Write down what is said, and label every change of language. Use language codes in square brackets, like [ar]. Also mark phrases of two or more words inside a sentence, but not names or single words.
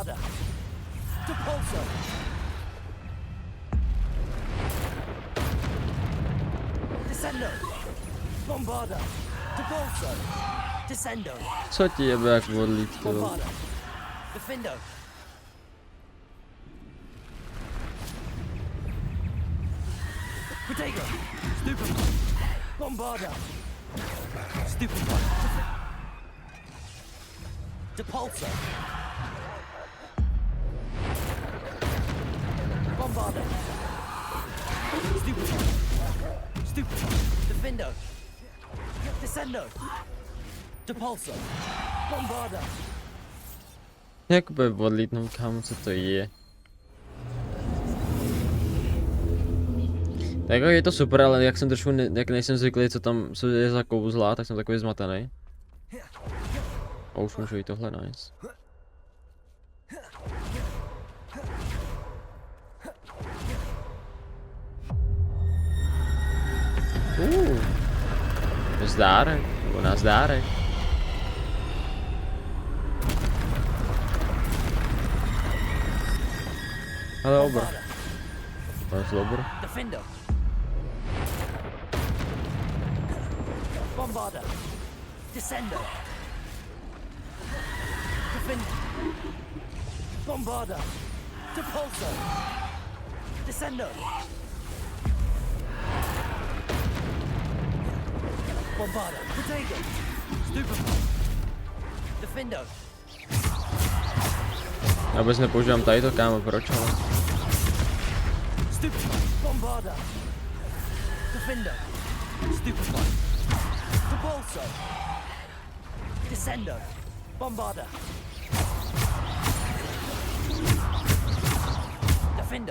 [cs] Depulso. Descendo. Bombarda. Depulso. Descendo. Co ti jebe jak modlít, ty vole? Bombarda. Defendo. Protego. Stupefy. Bombarda. Stupefy. Depulso. Bombarda. Stupefy. Stupefy. Defendo. Descendo. Depulso. Bombarda. Jakoby odlítnout, kámo, co to je. Tak je to super, ale jak jsem trošku, jak nejsem zvyklý, co je za kouzla, tak jsem takový zmatený. A už můžu jít tohle, nice. Zdárek, nebo nazdárek. Ale obr. To je zlobr. Defender. Bombarder. Descender. Defender. Bombarder. Depulsor. Descender. Bombarder. Potato. Stupefy. Defender. Já vůbec nepoužívám tady to, kámo, proč, ale... Stupefy. Bombarder. Defender. Stupefy. Depulsor. Descender. Bombarder. Defender.